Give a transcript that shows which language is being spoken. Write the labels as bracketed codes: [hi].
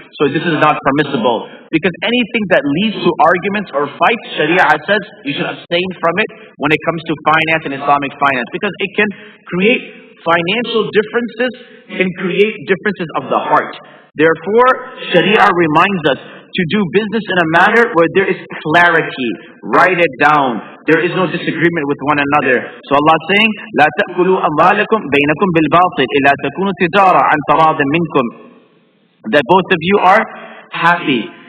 [en] So this is not permissible. Because anything that leads to arguments or fights, Sharia says you should abstain from it when it comes to finance and Islamic finance. Because it can create financial differences, can create differences of the heart. Therefore, Sharia reminds us to do business in a manner where there is clarity. Write it down. There is no disagreement with one another. So Allah is saying, [ar] لا تأكلوا أموالكم بينكم بالباطل إلا تكونوا تجارة عن تراض منكم. [en] That both of you are happy.